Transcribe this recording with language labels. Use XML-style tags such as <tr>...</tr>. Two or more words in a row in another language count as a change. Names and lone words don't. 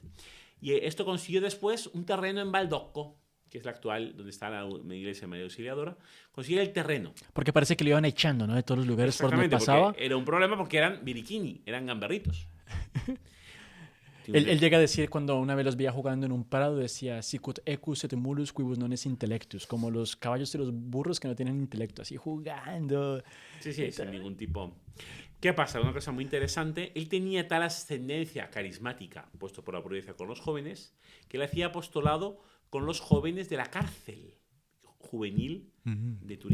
<es>Y esto consiguió después un terreno en Baldocco, que es la actual, donde está la iglesia de María Auxiliadora. Consiguió el terreno. Porque parece que lo iban echando, ¿no? De todos los lugares por donde pasaba. Era un problema porque eran birichini, eran gamberritos. Él llega a decir cuando una vez los veía jugando en un prado, decía</es> <la>sicut equus et mulus quibus non es intellectus,</la> <es>como los caballos y los burros que no tienen intelecto, así jugando. Sí, sin ningún tipo. ¿Qué pasa? Una cosa muy interesante, él tenía tal ascendencia carismática, puesto por la providencia con los jóvenes, que él hacía apostolado con los jóvenes de la cárcel juvenil de Turín.</es>